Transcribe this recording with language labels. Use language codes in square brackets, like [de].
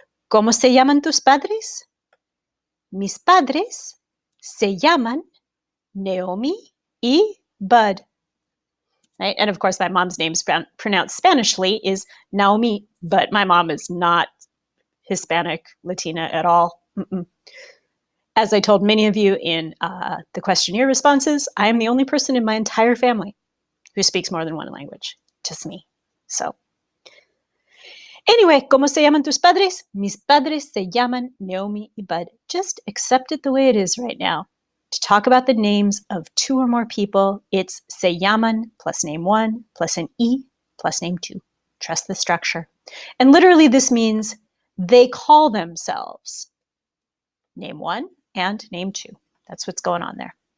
[es] ¿Cómo se llaman tus padres? Mis padres se llaman Naomi y Bud. [en] Right? And of course, my mom's name pronounced Spanishly is Naomi, but my mom is not Hispanic, Latina at all. As I told many of you in the questionnaire responses, I am the only person in my entire family who speaks more than one language, just me. So anyway, [es] ¿Cómo se llaman tus padres? Mis padres se llaman Naomi y Bud. [en] Just accept it the way it is right now. To talk about the names of two or more people, it's [es] se llaman [en] plus name one plus an E plus name two. Trust the structure. And literally this means they call themselves name one and name two. That's what's going on there.